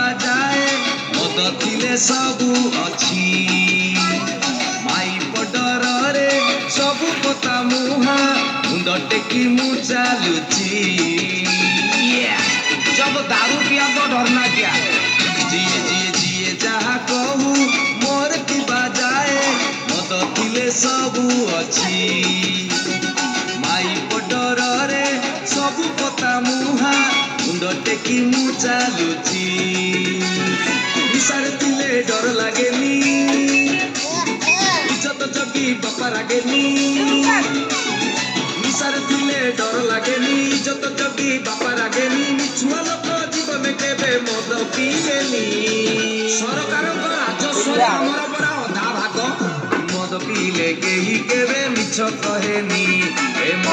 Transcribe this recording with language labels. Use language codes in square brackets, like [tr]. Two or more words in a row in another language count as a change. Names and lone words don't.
[or] ଯାଏ ମଦ ଥିଲେ ସବୁ ଅଛି ମାଇ ପଡରରେ ସବୁ କଥା ମୁହା ମୁଣ୍ଡ ଟେକି ମୁଁ ଚାଲୁଛି [hi] जब दारू पिया तो डरना क्या जिए जिए जिए [or] ଯାହା କହୁ ମୋର କିବା ଯାଏ ମଦ ଥିଲେ ସବୁ ଅଛି ମାଇ ପଡରରେ ସବୁ କଥା ମୁହା ମୁଣ୍ଡ ଟେକି ମୁଁ ଚାଲୁଛି ନିଶାରେ ଥିଲେ ଡର ଲାଗେନି ଇଜ୍ଜତ ଜଗି ବାପା ରାଗେନି ନିଶାରେ ଥିଲେ ଡର ଲାଗେନି ଇଜ୍ଜତ ଜଗି ବାପା ରାଗେନି ମିଛୁଆ ଲୋକ ଜୀବନ କେବେ ମଦ ପିଇବେନି ସରକାରଙ୍କ ରାଜସ୍ୱରେ ଆମର ପରା ଅଧା ଭାଗ ମଦ ପିଇଲେ କେହି କେବେ ମିଛ କହେନି ଏ